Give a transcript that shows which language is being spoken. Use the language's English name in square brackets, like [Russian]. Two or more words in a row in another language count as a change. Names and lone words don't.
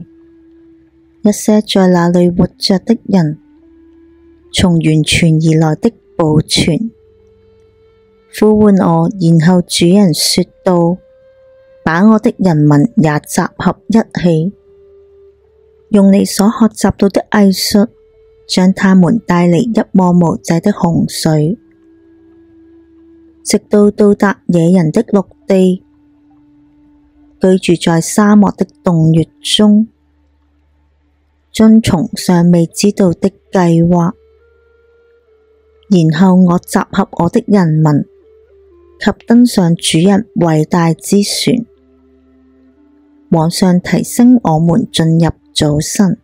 [Chinese] 一些在那裏活着的人，從源泉而來的寶泉呼喚我，然後主人說道：把我的人民也集合一起，用你所學習到的藝術，將他們帶離一望無際的洪水，直到到達野人的陸地，居住在沙漠的洞穴中，遵從尚未知道的計劃。然後我集合我的人民，及登上主人偉大之船，往上提升我們進入早晨。